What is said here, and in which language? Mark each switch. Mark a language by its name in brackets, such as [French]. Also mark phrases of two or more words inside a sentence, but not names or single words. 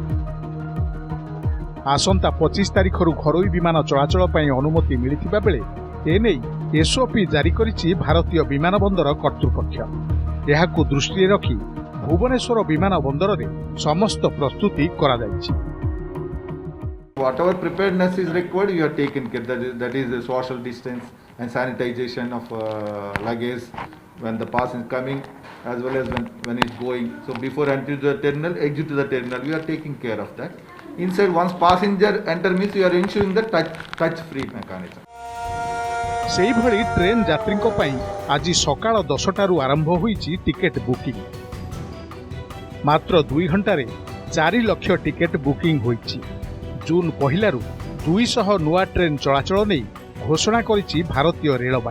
[Odia] ଆସନ୍ତା 25 ତାରିଖରୁ ଘରୋଇ ବିମାନ ଚଳାଚଳ ପାଇଁ ଅନୁମତି ମିଳିଥିବା ବେଳେ ଏନେଇ SOP ଜାରି କରିଛି ଭାରତୀୟ ବିମାନ ବନ୍ଦର କର୍ତ୍ତୃପକ୍ଷ। ଏହାକୁ ଦୃଷ୍ଟିରେ ରଖି ଭୁବନେଶ୍ୱର ବିମାନ ବନ୍ଦରରେ ସମସ୍ତ ପ୍ରସ୍ତୁତି କରାଯାଇଛି। [English] Whatever preparedness is required, you are taken care. That is the social distance and sanitization of luggage when the pass is coming, as well as when it's going. So before entering the terminal, exit to the terminal, we are taking care of that. Inside, once passenger enter means you are ensuring the touch-free mechanism. [Odia] ସେହିଭଳି ଟ୍ରେନ୍ ଯାତ୍ରୀଙ୍କ ପାଇଁ ଆଜି ସକାଳ 10ଟାରୁ ଆରମ୍ଭ ହୋଇଛି ଟିକେଟ୍ ବୁକିଂ। ମାତ୍ର 2 ଘଣ୍ଟାରେ 4 ଲକ୍ଷ ଟିକେଟ୍ ବୁକିଂ ହୋଇଛି। ଜୁନ୍ 1ରୁ 200 ନୂଆ ଟ୍ରେନ୍ ଚଳାଚଳ ନେଇ ଘୋଷଣା କରିଛି ଭାରତୀୟ ରେଳବାଇ।